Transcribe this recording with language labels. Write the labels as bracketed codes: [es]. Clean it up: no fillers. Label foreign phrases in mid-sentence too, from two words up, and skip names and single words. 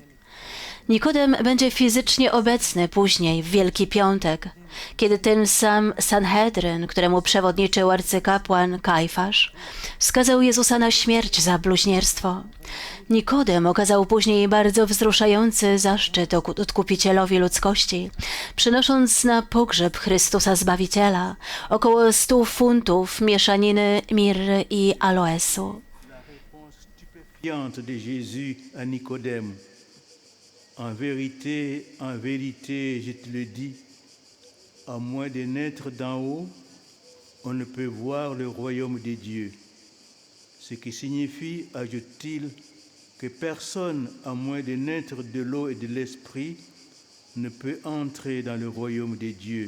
[pl] Nikodem będzie fizycznie obecny później, w Wielki Piątek, kiedy ten sam Sanhedryn, któremu przewodniczył arcykapłan Kajfasz, skazał Jezusa na śmierć za bluźnierstwo. Nikodem okazał później bardzo wzruszający zaszczyt Odkupicielowi ludzkości, przynosząc na pogrzeb Chrystusa Zbawiciela około 100 funtów mieszaniny mirry i aloesu. [fr] De Jésus à Nicodème. En vérité, je te le dis, à moins de naître d'en haut, on ne peut voir le royaume de Dieu. Ce qui signifie, ajoute-t-il, que personne, à moins de naître de l'eau et de l'esprit, ne peut entrer dans le royaume de Dieu.